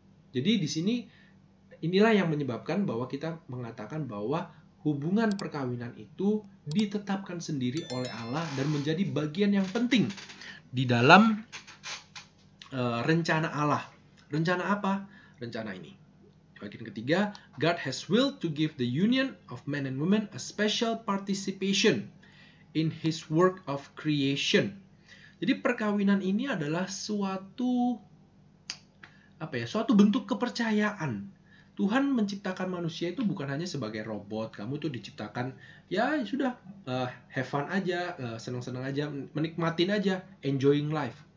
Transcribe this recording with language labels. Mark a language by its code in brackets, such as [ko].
[id] Jadi di sini inilah yang menyebabkan bahwa kita mengatakan bahwa hubungan perkawinan itu ditetapkan sendiri oleh Allah dan menjadi bagian yang penting di dalam rencana Allah. Rencana apa? Rencana ini. Bagian ketiga, [en] God has willed to give the union of men and women a special participation in His work of creation. [id] Jadi perkawinan ini adalah suatu bentuk kepercayaan. Tuhan menciptakan manusia itu bukan hanya sebagai robot. Kamu tuh diciptakan ya sudah [en] have fun [id] aja, senang-senang aja, menikmatin aja, [en] enjoying life.